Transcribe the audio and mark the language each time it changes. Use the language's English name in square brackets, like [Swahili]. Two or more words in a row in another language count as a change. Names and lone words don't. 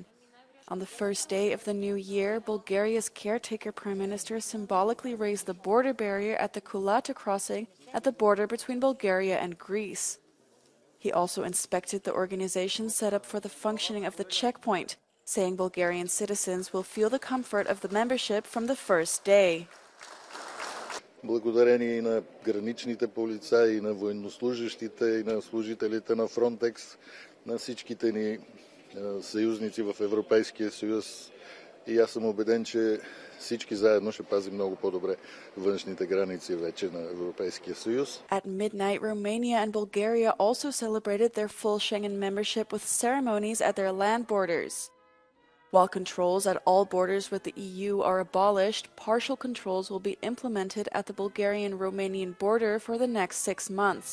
[English] On the first day of the new year, Bulgaria's caretaker prime minister symbolically raised the border barrier at the Kulata crossing at the border between Bulgaria and Greece. He also inspected the organization set up for the functioning of the checkpoint, saying Bulgarian citizens will feel the comfort of the membership from the first day. [Bulgarian] Благодарение и на граничните полицаи, и на военнослужащите, и на служителите на Frontex, на всичките ни съюзници в Европейския съюз. И аз съм убеден, че всички заедно ще пазим много по-добре външните граници вече на Европейския съюз. [English] At midnight, Romania and Bulgaria also celebrated their full Schengen membership with ceremonies at their land borders. While controls at all borders with the EU are abolished, partial controls will be implemented at the Bulgarian-Romanian border for the next 6 months.